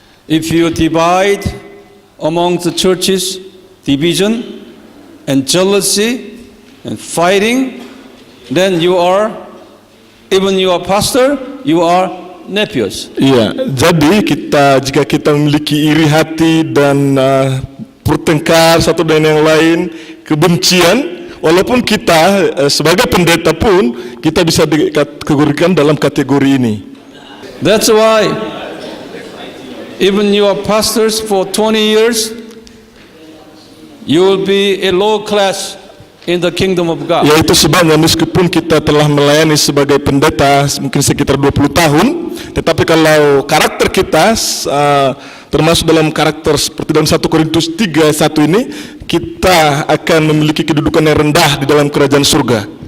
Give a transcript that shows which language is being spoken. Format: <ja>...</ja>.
<en>If you divide among the churches division and jealousy and fighting, then you are, even you are pastor, you are nepios.</en> <id>Iya, jadi jika kita memiliki iri hati dan bertengkar satu dengan yang lain, kebencian, walaupun kita sebagai pendeta pun kita bisa dikategorikan dalam kategori ini.</id> <en>That's why even you are pastors for 20 years, you will be a low class in the kingdom of God.</en> <id>Yaitu sebabnya meskipun kita telah melayani sebagai pendeta mungkin sekitar 20 tahun, tetapi kalau karakter kita termasuk dalam karakter seperti dalam 1 Korintus 3:1 ini, kita akan memiliki kedudukan yang rendah di dalam kerajaan surga.</id>